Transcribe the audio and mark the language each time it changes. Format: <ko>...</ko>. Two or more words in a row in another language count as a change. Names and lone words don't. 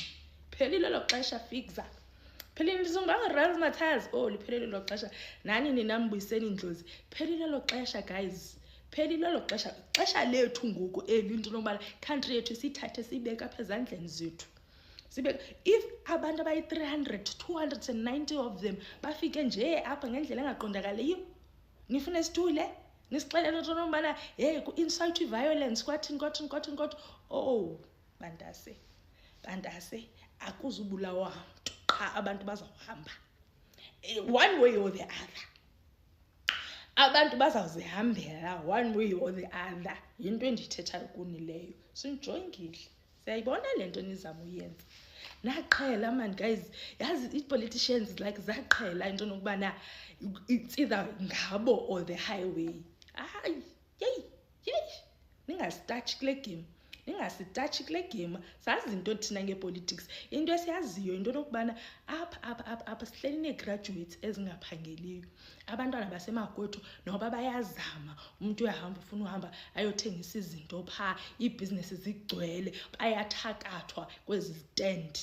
<xh>Phelile lo xesha fixa phelile lizongibanga razzmatazz liphelile lo xesha nani nina mbuyiseni indlozi. Phelile lo xesha guys phelile lo xesha lethu ngoku eli into nobana country yethu sithathe sibeke apha ezandleni zethu. If abantu abayi-300 290</xh> <en>of them</en> <xh>bafike nje apha ngendlela engaqondakaliyo, nifune sithule nisixelele into nobana hey ku-incite violence kwathini. Oh bantase akuzubulawa mntu qha abantu bazawuhamba</xh> <en>one way or the other.</en> <xh>Abantu bazawuzihambela</xh> <en>one way or the other.</en> <xh>Yinto endithethayo kuni leyo. Sinijongile, siyayibona le nto nizama uyenza. Naqhela man guys, yazi i-politicians like zaqhela into nokubana</xh> <en>it's either</en> <xh>ngabo</xh> <en>or the highway.</en> <xh>Hayi ningasitouch kule game. Sazi into thina ngepolitics. Into esiyaziyo into nokubana apha sihleli nee-graduates ezingaphangeliyo. Abantwana basemagwethu noba bayazama, umuntu uyahamba ufuna uhamba ayothengisa izinto phaa, iibhizinesi zigcwele, bayathakathwa kwezi stand.</xh>